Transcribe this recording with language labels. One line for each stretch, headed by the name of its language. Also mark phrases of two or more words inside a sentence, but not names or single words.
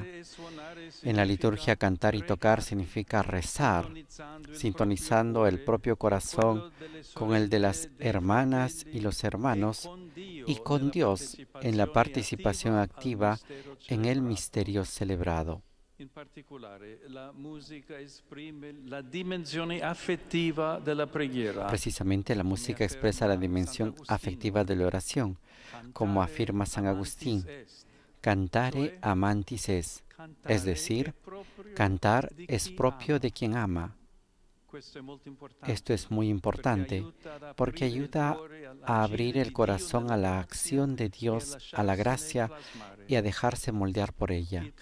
Spanish: En la liturgia, cantar y tocar significa rezar, sintonizando el propio corazón con el de las hermanas y los hermanos y con Dios en la participación activa en el misterio celebrado.
Italian: In particolare, la musica esprime la dimensione affettiva della preghiera.
Spanish: Precisamente la música expresa la dimensión afectiva de la oración, como afirma San Agustín.
Latin: Cantare amantis
Spanish: es decir, cantar es propio de quien ama. Esto es muy importante porque ayuda a abrir el corazón a la acción de Dios, a la gracia y a dejarse moldear por ella.